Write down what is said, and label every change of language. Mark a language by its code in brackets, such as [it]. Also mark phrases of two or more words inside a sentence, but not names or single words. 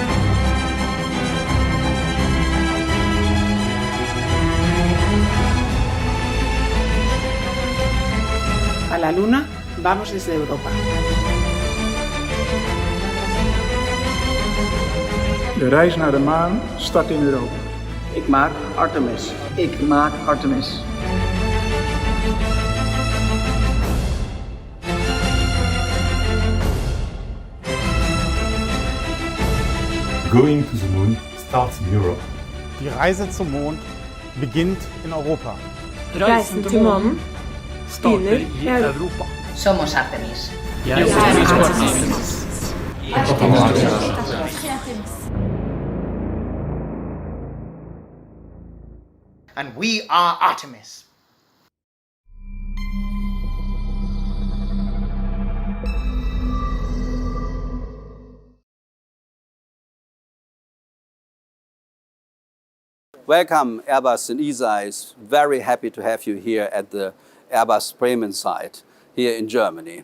[es] A la Luna vamos desde Europa. [nl] De reis naar de maan start in Europa. Ik maak Artemis. Ik maak Artemis. [en] Going to the moon starts in Europe. [de] Die Reise zum Mond beginnt in Europa. [da] Reisen til månen starter i Europa. [es] Somos Artemis. [da] Jeg er Artemis. [en] And we are Artemis. Welcome, Airbus and ESA is very happy to have you here at the Airbus Bremen site here in Germany.